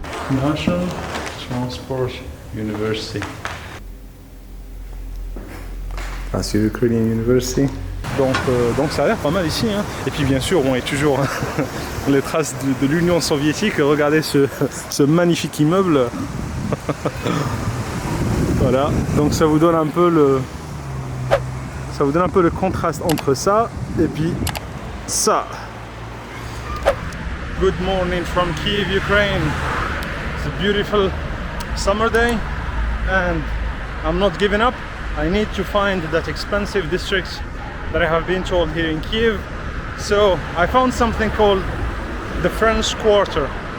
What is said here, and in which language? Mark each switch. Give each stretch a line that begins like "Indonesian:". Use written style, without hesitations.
English: National Transport University.
French: Ah, c'est Ukrainian University. Donc ça a l'air pas mal ici, hein. Et puis bien sûr, on est toujours les traces de l'Union soviétique. Regardez ce magnifique immeuble. Voilà, donc ça vous donne un peu le contraste entre ça et puis ça.
English: Good morning from Kyiv, Ukraine. It's a beautiful summer day and I'm not giving up. I need to find that expensive district that I have been told here in Kyiv. So I found something called the French Quarter.